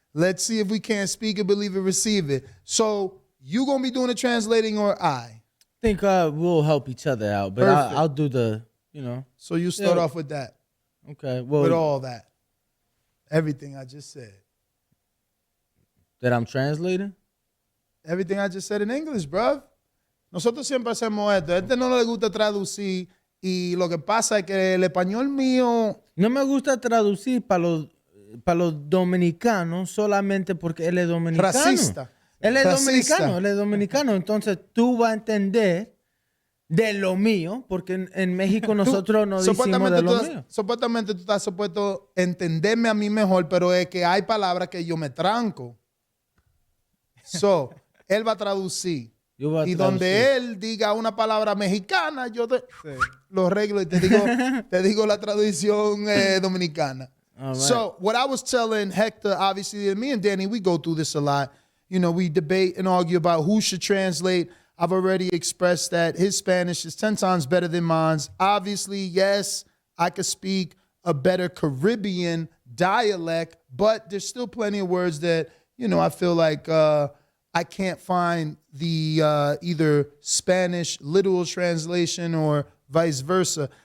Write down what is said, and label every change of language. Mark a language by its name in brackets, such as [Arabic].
[English] Let's see if we can't speak it, believe it, receive it. So you going to be doing the translating or I? Think we'll help each other out, but I'll do the, So you start off with that. Okay. Well, with all that. Everything I just said. That I'm translating? Everything I just said in English, bruv. [Spanish] Nosotros siempre hacemos esto. A este no le gusta traducir y lo que pasa es que el español mío... No me gusta traducir para los dominicanos solamente porque él es dominicano. Racista. Él es dominicano. Entonces tú vas a entender de lo mío, porque en México nosotros no decimos de lo mío. Supuestamente tú estás supuesto a entenderme a mí mejor, pero es que hay palabras que yo me tranco. So, él va a traducir. Y donde él diga una palabra mexicana, yo lo arreglo y te digo la traducción dominicana. [English] Right. So, what I was telling Hector, obviously, me and Danny, we go through this a lot. We debate and argue about who should translate. I've already expressed that his Spanish is 10 times better than mine. Obviously, yes, I could speak a better Caribbean dialect, but there's still plenty of words that, I feel like I can't find the either Spanish literal translation or vice versa.